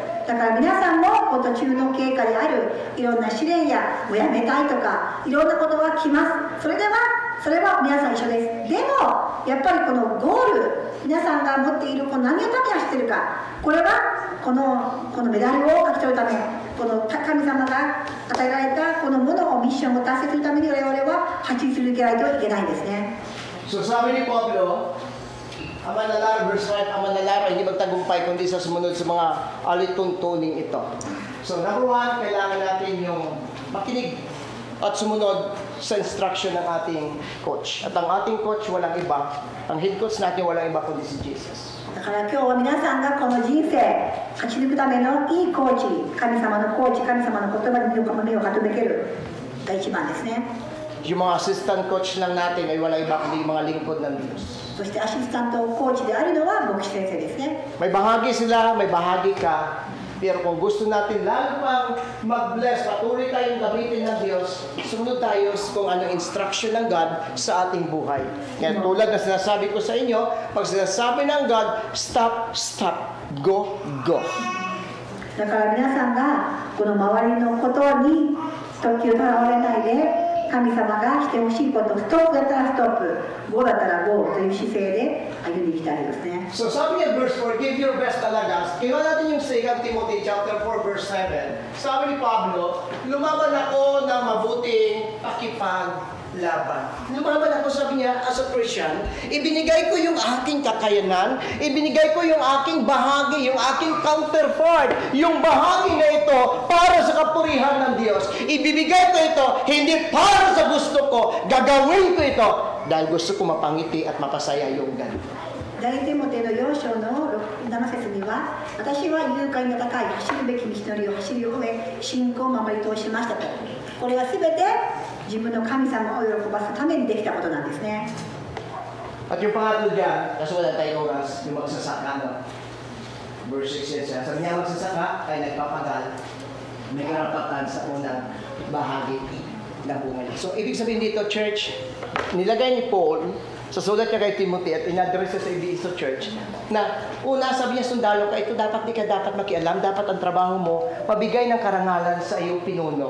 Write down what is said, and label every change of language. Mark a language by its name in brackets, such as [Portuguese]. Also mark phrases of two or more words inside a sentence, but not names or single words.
[Japanese] だから皆さんも途中の経過であるいろんな試練やもうやめたいとかいろんなことが来ます。それは皆さん一緒です。でもやっぱりこのゴール、皆さんが持っているこの何のために走ってるか、これはこのメダルを勝ち取るため、この神様が与えられたこのものをミッションを達成するために我々は走り続けないといけないんですね。 [Filipino] So sabi ni Pablo, ang manlalaro, verse 5, ang manlalaro hindi magtagumpay kundi sa sumunod sa mga alituntuning ito. So number 1, kailangan natin yung makinig at sumunod sa instruction ng ating coach. At ang ating coach walang iba, ang head coach natin walang iba kundi si Jesus. [Japanese] だかから今日は皆さんがこの人生勝ち抜くためのいいコーチ、神様のコーチ、神様の言葉に目を傾けるが一番ですね。 [Filipino] Yung mga assistant coach lang natin ay wala iba kundi mga lingkod ng Diyos. [Japanese] そしてアシスタントコーチであるのは牧師先生ですね。 [Filipino] May bahagi sila, may bahagi ka. Pero kung gusto natin lalo pang mag-bless, patuloy tayong gamitin ng Diyos, sumunod tayo kung anong instruction ng God sa ating buhay. Kaya tulad na sinasabi ko sa inyo, pag sinasabi ng God, [English] stop, stop, go, go. [Japanese] だから皆さんがこの周りのことに特急とらわれないで、神様がしてほしいこと、ストップだったらストップ、ゴーだったらゴーという姿勢で歩んでいきたいですね。 [Filipino] So sabi niya verse 4, [English] give your best talaga. [Filipino] Kinuha natin yung 2 Timothy chapter 4 verse 7. Sabi ni Pablo, lumaban ako ng mabuting pakipaglaban. Lumaban ako, sabi niya, [English] as a Christian, [Filipino] ibinigay ko yung aking kakayanan, ibinigay ko yung aking bahagi, yung aking counterpart, yung bahagi na ito para sa kapurihan ng Diyos. Ibibigay ko ito, hindi para sa gusto ko, gagawin ko ito dahil gusto ko mapangiti at mapasaya yung God. [Japanese] 第一テモテの4章の7節には、私は勇敢が高い走るべき道のりを走り終え、信仰を守り通しましたと。これはすべて自分の神様を喜ばすためにできたことなんですね。 [Filipino] At yung pangatlo dyan, kasi wala tayong oras, yung magsasaka, no? Verse 6 yan siya. Sabi niya, magsasaka ay nagpapagal, may karapatan sa unang bahagi ng bunga niya. So, ibig sabihin dito, church, nilagay ni Paul sa sulat niya kay Timothy at in-address sa Efeso Church na una, sabi niya, sundalo ka, ito dapat di ka dapat makialam, dapat ang trabaho mo, mabigay ng karangalan sa iyong pinuno.